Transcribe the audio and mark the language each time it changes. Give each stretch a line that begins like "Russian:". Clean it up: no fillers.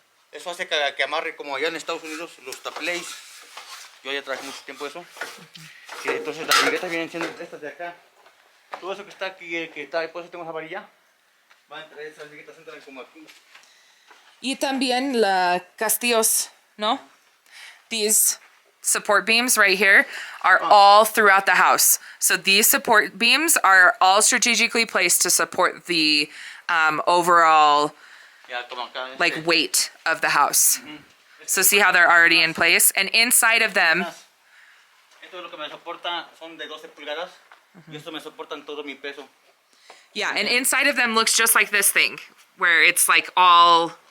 Spanish: Eso hace que amarre como allá en Estados Unidos los taplays. Yo ya trabajé mucho tiempo eso. Entonces las viguetas vienen siendo estas de acá. Todo eso que está aquí, por eso tengo esa varilla, va a entrar, esas viguetas entran como aquí. Y también la castillos, ¿no?
English: These support beams right here are all throughout the house. So these support beams are all strategically placed to support the overall like weight of the house. So see how they're already in place? And inside of them...
Spanish: Esto es lo que me soporta, son de 12 pulgadas. Y esto me soportan todo mi peso.
English: Yeah, and inside of them looks just like this thing, where it's like all...